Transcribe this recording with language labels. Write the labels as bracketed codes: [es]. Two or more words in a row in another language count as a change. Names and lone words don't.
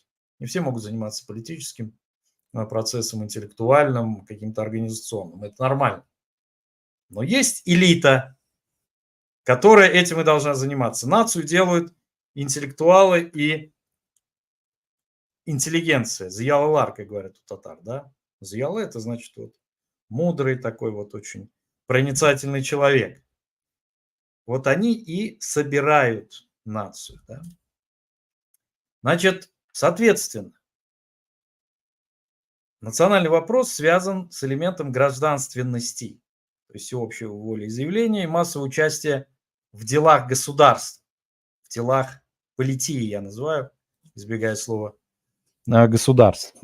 [ru] Не все могут заниматься политическим процессом, интеллектуальным, каким-то организационным. Это нормально. Но есть элита, которая этим и должна заниматься. Нацию делают интеллектуалы и интеллигенция. Зиялылар, как говорят у татар, да? Зиялы — это значит вот мудрый такой вот очень проницательный человек. Вот они и собирают нацию. Да? Значит, соответственно, национальный вопрос связан с элементом гражданственности, то есть всеобщего волеизъявления и массового участия в делах государства, в делах политии, я называю, избегая слова государства.